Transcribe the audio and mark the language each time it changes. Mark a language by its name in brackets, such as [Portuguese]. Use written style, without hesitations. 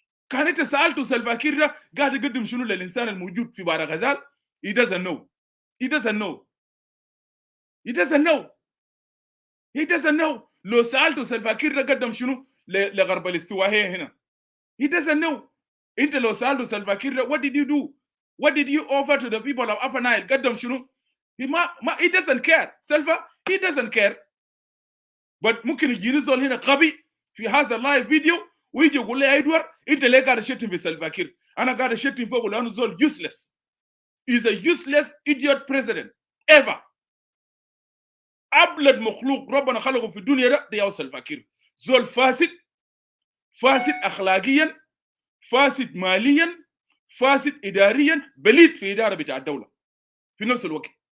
[Arabic] كان انت سالته سلفاكير ده قاعد يقدم شنو للانسان الموجود في بار غزال؟ [English] he doesn't know. [Arabic] لو سالته سلفاكير ده قدم شنو لغرب الاستوائيه هنا [English] he doesn't know. [Arabic] انت لو سالته سلفاكير ده [English] what did you do? What did you offer to the people of Upper Nile? [Arabic] قدم شنو؟ [English] he doesn't care. سلفا he doesn't care. [Arabic] but ممكن يجيني زول هنا غبي في هذا اللايف فيديو ويجي يقول لي يا ادوارد انت ليه قاعد تشتم في سلفاكير؟ انا قاعد اشتم فوق لانه زول useless. [English] He's a useless idiot president ever. [Arabic] ابلد مخلوق ربنا خلقه في الدنيا ده هو سلفاكير. زول فاسد اخلاقيا، فاسد ماليا، فاسد اداريا، بليد في اداره بتاع الدوله في نفس الوقت.